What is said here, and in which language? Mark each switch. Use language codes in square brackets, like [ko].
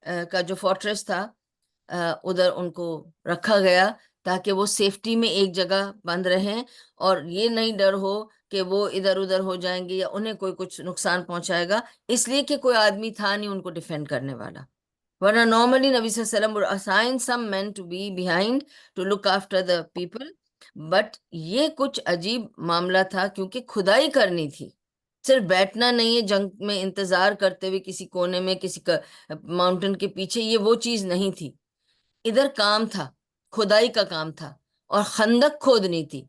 [ur] کا جو فورٹریس تھا ادھر ان کو رکھا گیا تاکہ وہ سیفٹی میں ایک جگہ بند رہیں اور یہ نہیں ڈر ہو کہ وہ ادھر ادھر ہو جائیں گے یا انہیں کوئی کچھ نقصان پہنچائے گا، اس لیے کہ کوئی آدمی تھا نہیں ان کو ڈیفینڈ کرنے والا. ورنہ نارملی نبی صلی اللہ علیہ وسلم [en] would assign some men to be behind to look after the people. [ur] But یہ کچھ عجیب معاملہ تھا کیونکہ کھدائی کرنی تھی، صرف بیٹھنا نہیں ہے جنگ میں انتظار کرتے ہوئے کسی کونے میں کسی ماؤنٹین کے پیچھے، یہ وہ چیز نہیں تھی. ادھر کام تھا، کھدائی کا کام تھا اور خندق کھودنی تھی.